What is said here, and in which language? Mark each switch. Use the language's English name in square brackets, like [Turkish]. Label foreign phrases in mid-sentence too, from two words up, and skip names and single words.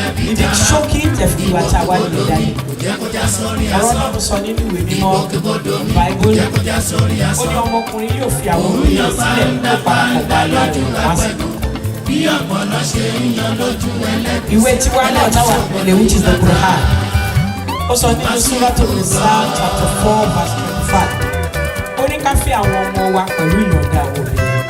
[Yoruba] Ibi ṣókí tẹ̀fí wa tá a wá nílé dání. Ọ̀rọ̀ Ọlọ́run sọ nínú ìwé mímọ́, Báíbólì. Ó ní ọmọkùnrin yóò fi àwọn òbí rẹ̀ sílẹ̀, yóò parapọ̀ bá ìyá rẹ̀ wá sí. Ìwé tiwa náà táwa tẹ̀lé, [English] which is the Quran. [Yoruba] Ó sọ nínú Suratul Nisa [English] chapter four verse twenty-five. [Yoruba] Ó ní ká fẹ́ àwọn ọmọ wa pẹ̀lú ìyọ̀ǹda àwọn òbí.